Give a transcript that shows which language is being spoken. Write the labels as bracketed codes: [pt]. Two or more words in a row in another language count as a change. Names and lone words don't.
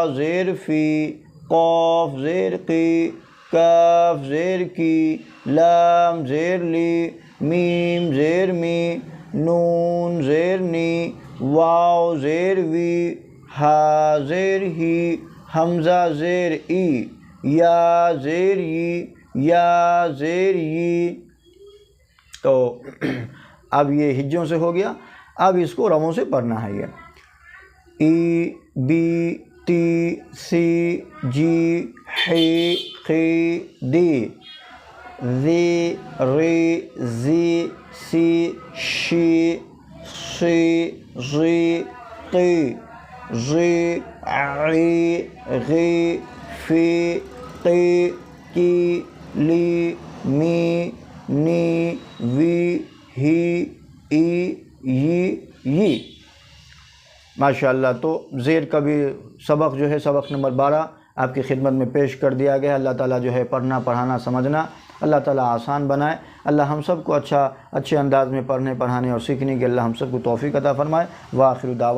[ur] زیر فی، قاف زیر قی، کاف زیر کی، لام زیر لی، میم زیر می، نون زیر نی، واو زیر وی، ہا زیر ہی، حمزہ زیر ای، یا زیر ی، یا زیر ی۔ تو اب یہ ہجوں سے ہو گیا۔ اب اس کو رموں سے پڑھنا ہے۔ یہ ای، بی، تی، سی، جی، حی، خی، دی، ذی، ری، زی، سی، شی، سی، ضی، قی، ضی، عی، غی، فی، قی، کی، لی، می، نی، وی، ہی، ای، ی۔ ماشاءاللہ۔ تو زیر کا بھی سبق جو ہے سبق نمبر 12 آپ کی خدمت میں پیش کر دیا گیا۔ اللہ تعالیٰ جو ہے پڑھنا پڑھانا سمجھنا اللہ تعالیٰ آسان بنائے۔ اللہ ہم سب کو اچھے انداز میں پڑھنے پڑھانے اور سیکھنے کی اللہ ہم سب کو توفیق عطا فرمائے۔